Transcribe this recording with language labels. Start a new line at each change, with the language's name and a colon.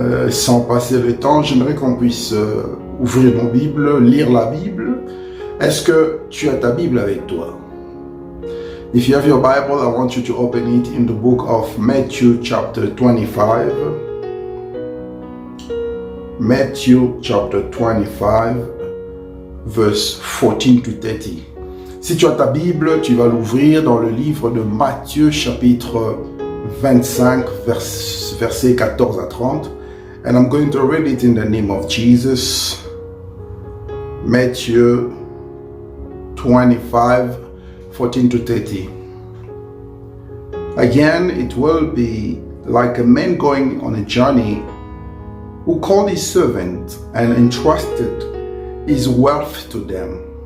French: Sans passer le temps, j'aimerais qu'on puisse ouvrir nos Bibles, lire la Bible. Est-ce que tu as ta Bible avec toi?
English: If you have your Bible, I want you to open it in the book of Matthew chapter 25. Matthew chapter 25, verse 14 to 30.
French: Si tu as ta Bible, tu vas l'ouvrir dans le livre de Matthieu chapitre 25, versets 14 à 30.
English: And I'm going to read it in the name of Jesus. Matthew 25, 14 to 30. Again, it will be like a man going on a journey who called his servant and entrusted his wealth to them.